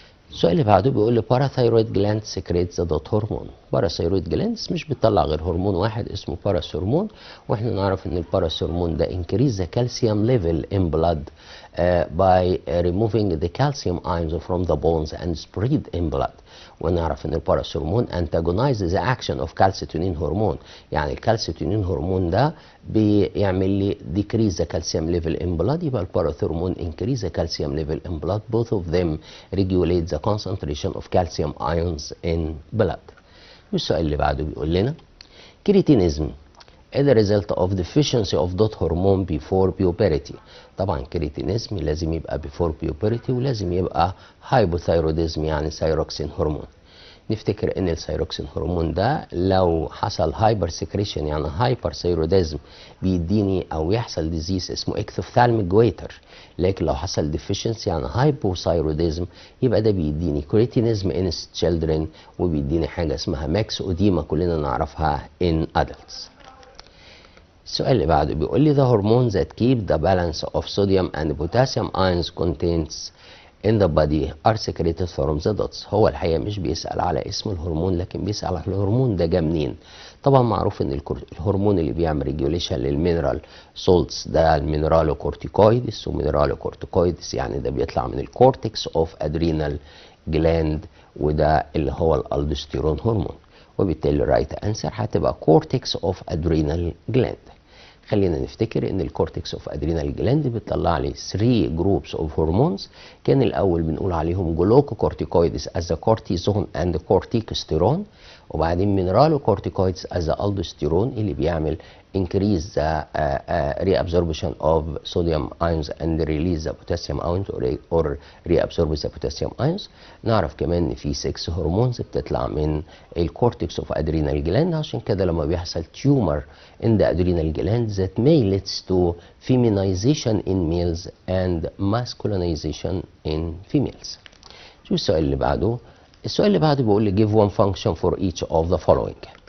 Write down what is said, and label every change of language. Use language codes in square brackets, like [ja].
[ar] السؤال اللي بعده بيقول لي باراثايرويد جلاند سكريتس ذا دوت هرمون. باراثايرويد جلاندز مش بتطلع غير هرمون واحد اسمه باراث هرمون، واحنا نعرف ان الباراث هرمون ده [en] increase the calcium level in blood by removing the calcium ions from the bones and spread in blood. [ar] ونعرف ان الباراث هرمون [en] antagonize the action of calcitonin [ar] هرمون، يعني الكالسيتونين هرمون ده بيعمل لي [en] decrease the calcium level in blood، [ar] يبقى الباراث هرمون [en] increase the calcium level in blood. Both of them regulate the concentration of calcium ions in blood. [ar] والسؤال اللي بعده بيقول لنا كريتينيزم [en] is the result of deficiency of dot hormone before puberty. [ar] طبعا كريتينيزم لازم يبقى [en] before puberty [ar] ولازم يبقى هايبوثايروديزم يعني ثايروكسين هرمون. نفتكر ان الثايروكسين هرمون ده لو حصل هايبر سكريشن يعني هايبر ثايروديزم بيديني او يحصل ديزيز اسمه اكتوفثالميك جويتر، لكن لو حصل ديفيشنسي يعني هايبوثايروديزم يبقى ده بيديني كريتينيزم ان تشيلدرن وبيديني حاجه اسمها ماكس اوديما كلنا نعرفها ان ادلتس. السؤال اللي بعده بيقول لي [en] the hormone that keep the balance of sodium and potassium ions contains in the body are secreted from the dots. [ar] هو الحقيقة مش بيسأل على اسم الهرمون، لكن بيسأل على الهرمون ده جه منين. طبعا معروف ان الهرمون اللي بيعمل ريجوليشن للمينرال سولتس ده المينرالو كورتيكويدس، ومينرالو كورتيكويدس يعني ده بيطلع من الكورتكس اوف ادرينال جلاند، وده اللي هو الالدوستيرون هرمون. وبالتالي الرايت انسر هتبقى كورتكس اوف ادرينال جلاند. خلينا نفتكر ان الكورتكس اوف ادرينال جلاند بتطلع لي 3 جروبس اوف هرمونز. كان الاول بنقول عليهم جلوكوكورتيكويدز از كورتيزون اند كورتيكوستيرون، وبعدين مينرالو كورتيكويدز از الدوستيرون اللي بيعمل [en] increase the reabsorption of sodium ions and release the potassium ions [ar] or reabsorb the potassium ions. نعرف كمان ان في 6 هرمونز بتطلع من الكورتكس اوف ادرينال جلاند، عشان كده لما بيحصل تيومر [en] in the adrenal gland that may leads to feminization in males and masculinization in females. [ar] شوف السؤال اللي بعده. السؤال اللي بعده بيقول لي give one function for each of the following.